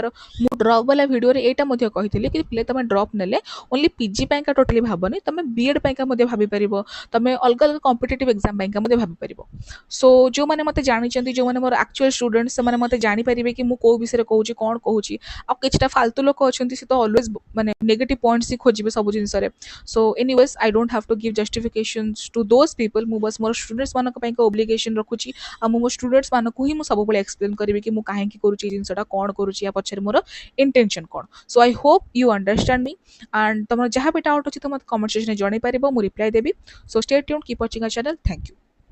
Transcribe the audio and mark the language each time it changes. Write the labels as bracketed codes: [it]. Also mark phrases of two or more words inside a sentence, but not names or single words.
[or] ମୁ ଡ୍ରପ ୱାଲା ଭିଡିଓ ରେ ଏଟା ମଧ୍ୟେ କହିଥିଲେ କି ପିଲେ ତମେ ଡ୍ରପ ନେଲେ [en] only PG [or] ପାଇଁକା ଟୋଟାଲି ଭାବନି, ତମେ ବିଏଡ ପାଇଁକା ମଧ୍ୟେ ଭାବି ପାରିବ, ତମେ ଅଲଗ ଅଲଗ [en] competitive exam [or] ପାଇଁକା ମଧ୍ୟେ ଭାବି ପାରିବ. ସୋ ଯୋ ମାନେ ମତେ ଜାଣି ଚନ୍ତି, ଯୋ ମାନେ ମୋର [en] actual students, [or] ସେ ମାନେ ମତେ ଜାଣି ପାରିବେ କି ମୁ କେଉଁ ବିଷୟ କହୁଚି, କଣ କହୁଚି. ଆ କିଛିଟା ଫାଲତୁ ଲୋକ ଅଛନ୍ତି ସେ ତ ଅଲୱେଜ ମାନେ [en] negative points [or] ହି ଖୋଜିବେ ସବୁ ଜିନିଷ ରେ. [en] So anyways, I don't have to give justifications to those people. [or] ମୁ ବସ ମୋର ଷ୍ଟୁଡେଣ୍ଟସ ମାନଙ୍କ ପାଇଁ ଅବ୍ଲିଗେସନ ରଖୁଚି. ଆ ମୁ ଷ୍ଟୁଡେଣ୍ଟସ ମାନଙ୍କ ହି ମୁ ସବୁ ବେଳେ ଏକ୍ସପ୍ଲେନ କରିବି କି ମୁ କାହିଁ କି କରୁଚି ଜିନିଷଟା, କଣ କରୁଚି, ଯା ପଛରେ ମୋର ଇଣ୍ଟେନସନ କଣ. [en] so I hope you understand me, and [or] ତମର ଯାହା ଭି ଡାଉଟ ଅଛି ତ ମତେ [en] comment section [or] ମେଁ ଜଣାଇ ପାରିବ, ମୁ ରିପ୍ଲାଇ ଦେବି. [en] So stay tuned, keep watching our channel. Thank you.